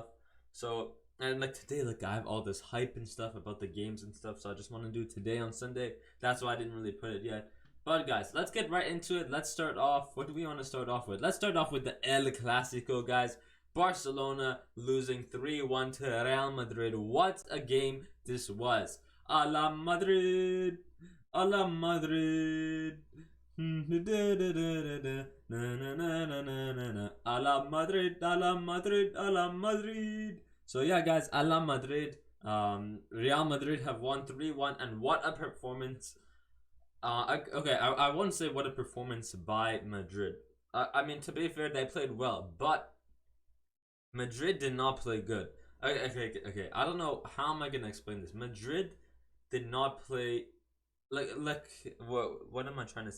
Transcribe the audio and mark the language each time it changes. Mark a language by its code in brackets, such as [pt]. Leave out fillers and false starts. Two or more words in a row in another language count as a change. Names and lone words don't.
[en] So, and today, I have all this hype and stuff about the games and stuff. So I just want to do it today on Sunday. That's why I didn't really put it yet. But guys, let's get right into it. Let's start off. What do we want to start off with? Let's start off with the El Clasico, guys. Barcelona losing 3-1 to Real Madrid. What a game this was. [es] A la Madrid. A la Madrid. A la Madrid. A la Madrid. A la Madrid. [en] So yeah, guys, [es] a la Madrid. [en] Real Madrid have won 3-1, and what a performance. I won't say what a performance by Madrid. I mean, to be fair, they played well, but Madrid did not play good. Okay. I don't know how am I gonna explain this. Madrid did not play what am I trying to say?